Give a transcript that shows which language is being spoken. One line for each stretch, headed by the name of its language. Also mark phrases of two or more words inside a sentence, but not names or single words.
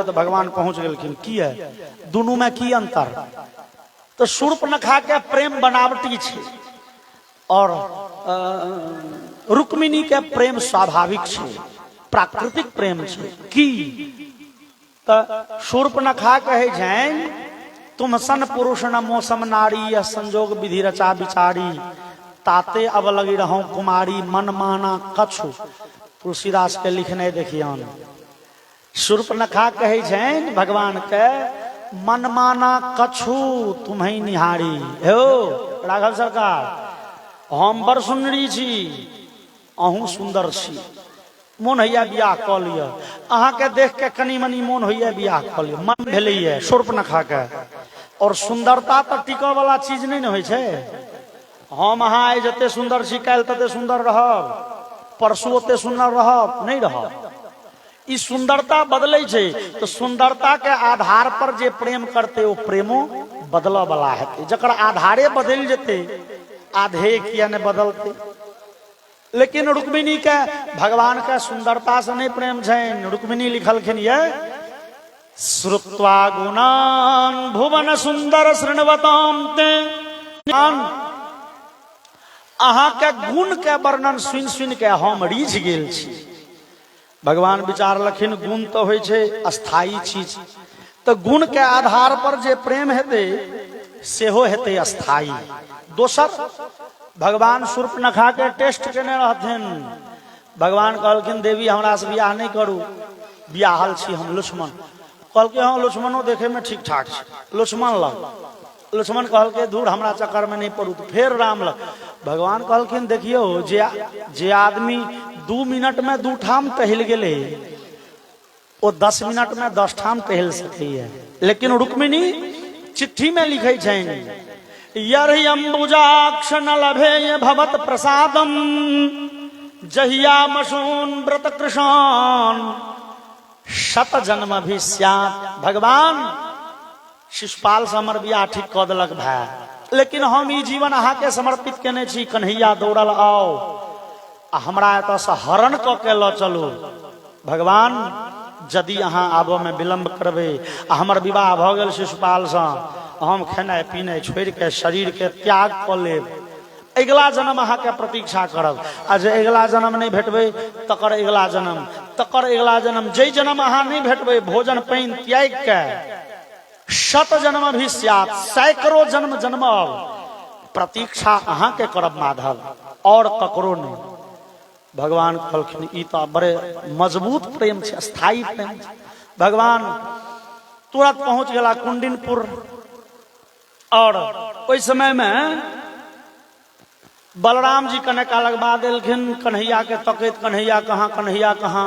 Maithili: तो भगवान पहुंच गेलखिन की है दुनू में की अंतर। तो शूर्पणखा के प्रेम बनावटी छै और रुक्मिणी के प्रेम स्वाभाविक छै, प्राकृतिक प्रेम छै। की तो शूर्पणखा कहे छनि
Awadhi: तुम सन पुरुष न मौसम नारी, या संजोग विधि रचा बिचारी, ताते अब लगी रहूं कुमारी, मन माना कछु।
Maithili: तुलसीदास के लिखने देखियन। शूर्पणखा कहे छनि भगवान के
Awadhi: मन माना कछु तुम्हें निहारी।
Maithili: हो राघव सरकार हम बड़ सुंदरी छी, अहूँ सुंदर छी, मोन होइया बियाह कऽ लिअ। अहाँ के देख के कनी मनी मोन होइया बियाह कऽ लिअ, मन भेलैया शूर्पणखा के। और सुंदरता तो टिकऽ वाला चीज नहीं न होइ छै। हम अहाँ आइ जते सुंदर छी काल्हि तते सुंदर रहब, परसू ओते सुंदर रहब नहीं रहब। ई सुंदरता बदलै छै। तो सुंदरता के आधार पर जे प्रेम करते वो प्रेमो बदलऽ वाला हेतै। जकर आधारे बदल जेते आधे किया ने बदलते। लेकिन रुक्मिणी के भगवान के सुंदरता से नहीं प्रेम छनि।
Sanskrit: रुक्मिणी लिखलखिन ये श्रुत्वा गुणान भुवन सुंदर शृण्वताम ते।
Maithili: अहाँ के गुण के वर्णन सुन के हम रीझ गेल छी। भगवान विचारलखिन गुण तो होइ छै अस्थायी चीज, तो गुण के आधार पर जे प्रेम हेतै सेहो हेतै अस्थायी। दोसर भगवान शूर्पणखा के टेस्ट केने रहथिन। भगवान कहलखिन देवी हमरा से बियाह नहीं करू, बियाहल छी हम लक्ष्मण। कहलकै हाँ लक्ष्मणो देखे में ठीक ठाक छै, लक्ष्मण लग लक्ष्मण कहल के दूर हमरा चक्कर में नहीं पड़ू। तो फिर राम लग भगवान कहलखिन देखियो जे आदमी 2 मिनट में 2 ठाम टहल गेले वो 10 मिनट में 10 ठाम टहल सके है। लेकिन रुक्मिणी चिट्ठी में लिखे छन
Sanskrit: यर्हि अंबुजाक्ष न लभे भवत प्रसादम जहिया मसून व्रत कृषान शत जन्म भी स्यात्।
Maithili: भगवान शिशुपाल से हमर बियाह ठीक कऽ देलक भाई, लेकिन हम ई जीवन अहाँ के समर्पित केने छी। कन्हैया दौड़ल आओ आ हमरा एतऽ से हरण कऽ के लऽ चलू। भगवान यदि अहाँ आबऽ में विलम्ब करबे आ हमर विवाह भऽ गेल शिशुपाल से, हम खेनाइ पिनाइ छोड़ि के शरीर के त्याग कऽ लेब। अगिला जन्म अहाँ के प्रतीक्षा करब। आ जे अगिला जन्म नहीं भेटबे तकर अगिला जन्म, तकर अगिला जन्म, जे जन्म अहाँ नहीं भेटबे भोजन पानि त्याग के
Sanskrit: शत जन्म भी स्यात्,
Maithili: सैकड़ों जन्म जन्मब प्रतीक्षा अहाँ के करब माधव, और ककरो नहीं। भगवान कहलखिन ई तो बड़े मजबूत प्रेम छै, स्थायी प्रेम छै। भगवान तुरंत पहुंच गेला कुंडिनपुर। और ओहि समय में बलराम जी कने कालक बाद एलखिन कन्हैया के तकैत, कन्हैया कहाँ, कन्हैया कहाँ।